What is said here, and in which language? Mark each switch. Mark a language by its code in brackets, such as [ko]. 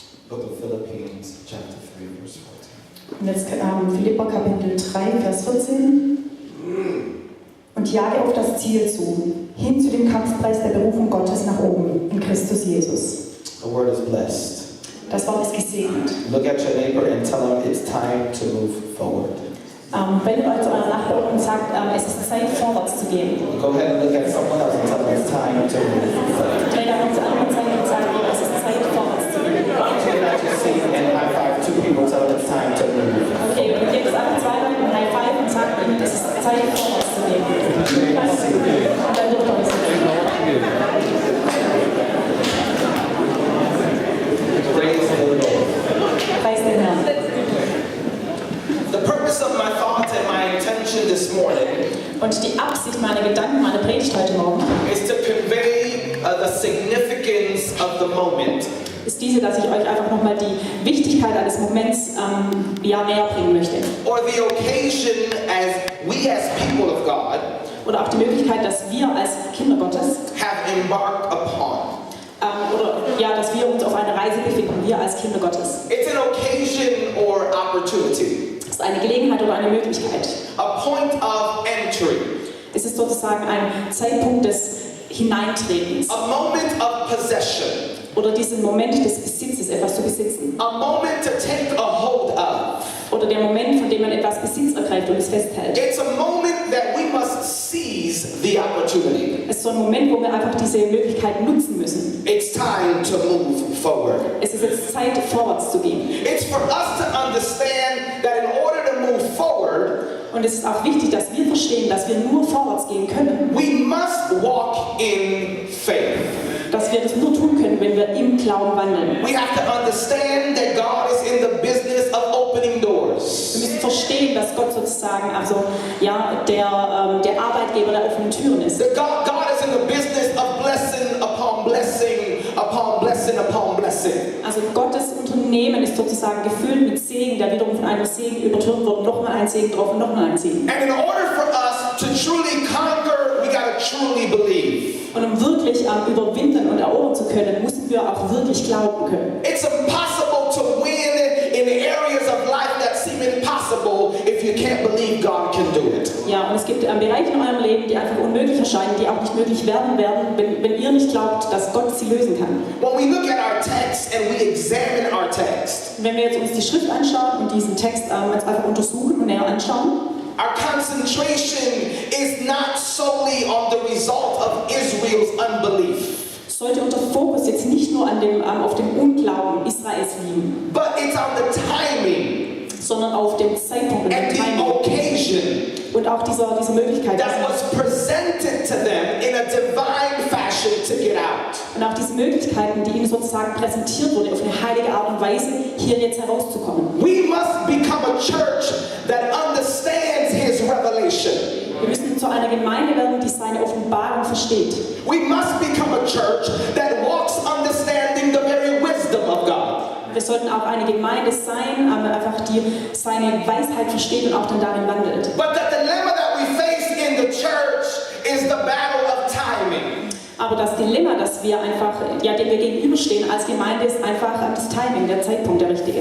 [en] Book of Philippians, chapter 3, verse 14. [de] Und jetzt Philipper Kapitel 3, Vers 14. Und jage auf das Ziel zu, hin zu dem Kampfpreis der Berufung Gottes nach oben, in Christus Jesus. [en] The word is blessed. [de] Das Wort ist gesegnet. [en] Look at your neighbor and tell him it's time to move forward. [de] Wendet euch zu eurer Nachbarin und sagt, es ist Zeit, vorwärts zu gehen. [en] Go ahead and look at someone else and tell them it's time to move forward. [de] Dreht euch zur anderen Seite und sagt, es ist Zeit, vorwärts zu gehen. [en] Look at your seat and high five two people, tell them it's time to move. [de] Okay, und gebt es einfach zwei Leuten ein High Five und sagt ihnen, es ist Zeit, vorwärts zu gehen. Und dann dürft ihr euch sitzen. [en] Praise the Lord. [de] Preis den Herrn. [en] The purpose of my thoughts and my intention this morning [de] Und die Absicht meiner Gedanken, meiner Predigt heute Morgen, [en] is to convey the significance of the moment [de] ist diese, dass ich euch einfach nochmal die Wichtigkeit eines Moments näher bringen möchte. [en] or the occasion as we as people of God [de] Oder auch die Möglichkeit, dass wir als Kinder Gottes, [en] have embarked upon. [de] dass wir uns auf eine Reise befinden, wir als Kinder Gottes. [en] It's an occasion or opportunity, [de] Es ist eine Gelegenheit oder eine Möglichkeit. [en] a point of entry, [de] Es ist sozusagen ein Zeitpunkt des Hineintretens. [en] a moment of possession, [de] Oder diesen Moment des Besitzes, etwas zu besitzen. [en] a moment to take a hold of. [de] Oder der Moment, von dem man etwas Besitz ergreift und es festhält. [en] It's a moment that we must seize the opportunity. [de] Es ist so ein Moment, wo wir einfach diese Möglichkeit nutzen müssen. [en] It's time to move forward. [de] Es ist jetzt Zeit, vorwärts zu gehen. [en] It's for us to understand that in order to move forward, [de] Und es ist auch wichtig, dass wir verstehen, dass wir nur vorwärts gehen können. [en] we must walk in faith. [de] Dass wir das nur tun können, wenn wir im Glauben wandeln. [en] We have to understand that God is in the business of opening [de] Wir [en] doors. [de] müssen verstehen, dass Gott sozusagen der Arbeitgeber der offenen Türen ist. [en] That God is in the business of blessing upon blessing upon blessing upon blessing. [de] Also Gottes Unternehmen ist sozusagen gefüllt mit Segen, der wiederum von einem Segen übertürmt wird, nochmal ein Segen drauf und nochmal ein Segen. [en] And in order for us to truly conquer, we gotta truly believe. [de] Und um wirklich überwinden und erobern zu können, müssen wir auch wirklich glauben können. [en] It's impossible to win in areas of life that seem impossible if you can't believe God can do it. [de] Ja, und es gibt Bereiche in eurem Leben, die einfach unmöglich erscheinen, die auch nicht möglich werden, wenn ihr nicht glaubt, dass Gott sie lösen kann. [en] When we look at our text and we examine our text, [de] Wenn wir jetzt uns die Schrift anschauen und diesen Text jetzt einfach untersuchen und näher anschauen, [en] our concentration is not solely on the result of Israel's unbelief, [de] sollte unser Fokus jetzt nicht nur auf dem Unglauben Israels liegen, [en] but it's on the timing [de] sondern auf dem Zeitpunkt und dem [en] and the [de] Timing [en] occasion [de] und auch dieser Möglichkeit [en] that was presented to them in a divine fashion to get out. [de] und auch diese Möglichkeiten, die ihnen sozusagen präsentiert wurde, auf eine heilige Art und Weise, hier jetzt herauszukommen. [en] We must become a church that understands His revelation. [de] Wir müssen zu einer Gemeinde werden, die seine Offenbarung versteht. [en] We must become a church that walks understanding the very wisdom of God. [de] Wir sollten auch eine Gemeinde sein, einfach die seine Weisheit versteht und auch dann darin wandelt. [en] But the dilemma that we face in the church is the battle of timing. [de] Aber das Dilemma, das wir dem wir gegenüberstehen als Gemeinde, ist einfach das Timing, der Zeitpunkt, der richtige.